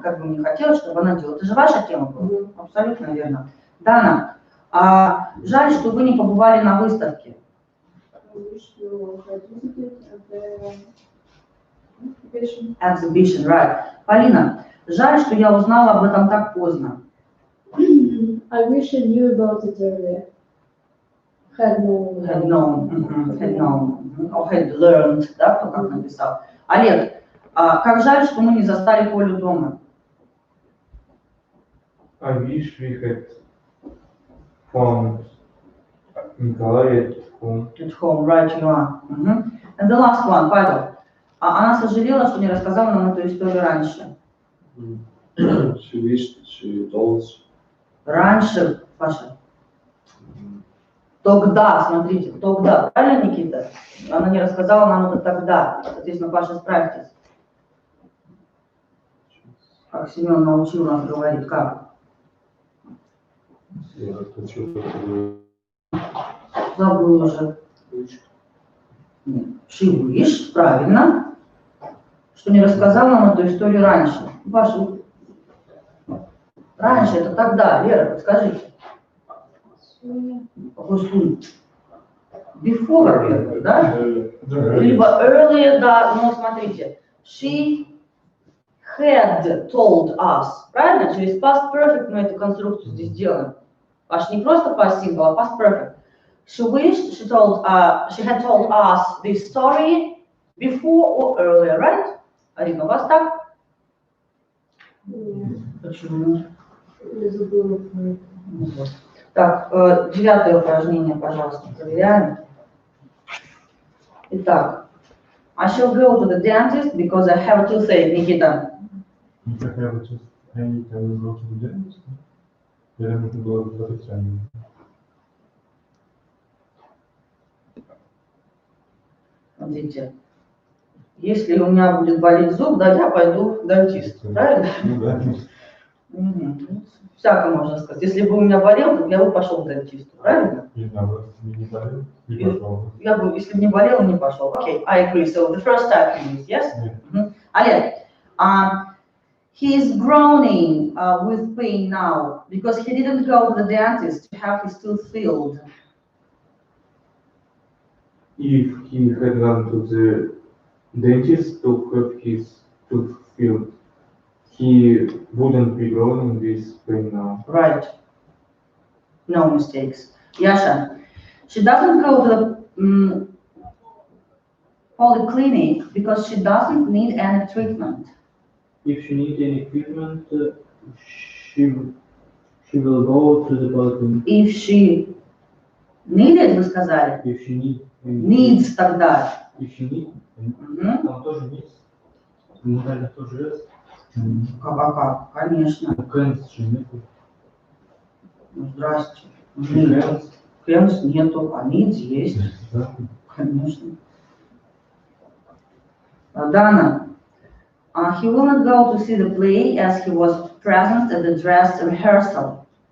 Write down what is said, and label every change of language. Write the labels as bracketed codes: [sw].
[ru] Как бы мне хотелось, чтобы она делала. Это же ваша тема была? Абсолютно верно. Дана, жаль, что вы не побывали на выставке. [en] I wish you had visited the Exhibition, right. [ru] Полина, жаль, что я узнала об этом так поздно. [en] I wish I knew about it earlier. Had known. Had known. Or had learned, [ru] да, кто как написал. Олег, как жаль, что мы не застали Колю дома. [en] I wish we had found Николая at home. At home, right you are. And the last one, Павел. [ru] Она сожалела, что не рассказала нам эту историю раньше. [en] She wished she told. [ru] Раньше, Паша. Тогда, смотрите, тогда. Правильно, Никита? Она не рассказала нам это тогда. Соответственно, Паша, справьтесь. Как Семен научил нас говорить, как? Я хочу, чтобы Забыл уже. [en] She wished, [ru] правильно. Что не рассказал нам эту историю раньше. Паша, раньше это тогда, Лера, подскажите. Какой сум? Before, Лера, да? Либо earlier, да, но смотрите. [en] She had told us. [ru] Правильно? Через past perfect мы эту конструкцию здесь делаем. Паш, не просто [en] past simple, а past perfect. She wished, she had told us this story before or earlier, right? [ru] Арина, у вас так? Нет, Почему? я забыла про это. Вот. Так, 9 упражнение, пожалуйста, проверяем. Итак, [en] I shall go to the dentist because I have a toothache, Никита. [ru] Как я вот сейчас, они там изучили делать, или нужно было отрицание? Смотрите, если у меня будет болеть зуб, да, я пойду к дантисту, правильно? Ну да. Мгм. Всяко можно сказать. Если бы у меня болел, то я бы пошел к дантисту, правильно? Или наоборот, если не болел, не пошел. Я бы, если бы не болел, не пошел. [en] Okay, I agree. So the first type you use, yes? [ru] Нет. [en] Олег, he is groaning with pain now because he didn't go to the dentist to have his tooth filled. If he had gone to the dentist to have his tooth filled, he wouldn't be groaning with pain now. Right. No mistakes. Yasha, she doesn't go to the polyclinic because she doesn't need any treatment. If she needs any treatment, she will go to the polyclinic. If she needed, [ru] вы сказали? [en] If she Needs тогда. If she need, Мгм. [ru] там тоже needs. Морально тоже есть. Как? Конечно. Can't же нету. Ну, здрасте. Нет. Can't нету, а needs есть. Да. Конечно. [en] Dana, he will not go to see the play as he was present at the dress rehearsal.